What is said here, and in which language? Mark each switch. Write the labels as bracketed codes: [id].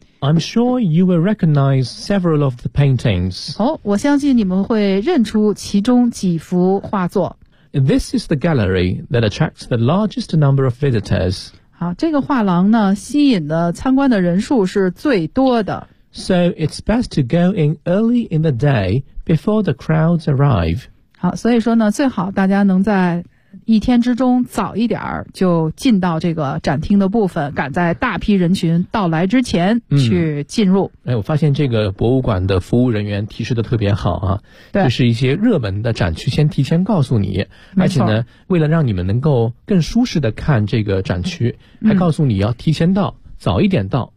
[en] I'm sure you will recognize several of the paintings. [zh] 我相信你们会认出其中几幅画作。 [en] This is the gallery that attracts the largest number of visitors. [zh] 好，这个画廊呢，吸引的参观的人数是最多的。 [en] So it's best to go in early in the day before the crowds arrive. [zh] 好，所以说呢，最好大家能在一天之中早一点儿就进到这个展厅的部分，赶在大批人群到来之前去进入。我发现这个博物馆的服务人员提示的特别好啊，就是一些热门的展区先提前告诉你，而且呢，为了让你们能够更舒适的看这个展区，还告诉你要提前到，早一点到，